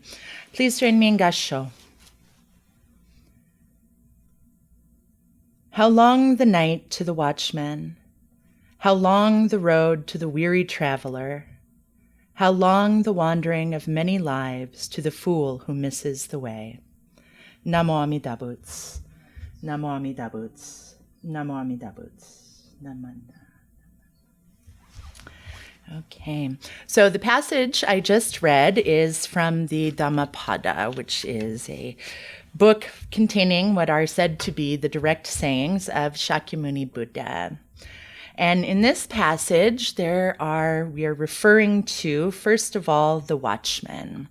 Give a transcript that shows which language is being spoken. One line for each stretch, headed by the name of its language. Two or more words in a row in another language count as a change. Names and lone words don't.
English: Please join me in Gassho. How long the night to the watchman, how long the road to the weary traveler, how long the wandering of many lives to the fool who misses the way.
Pali: Namo Amida Buddha. Namo Amida Buddha. Namo Amida Buddha. Namanda.
English: Okay, so the passage I just read is from the Dhammapada, which is a book containing what are said to be the direct sayings of Shakyamuni Buddha. And in this passage, we are referring to, first of all, the watchman.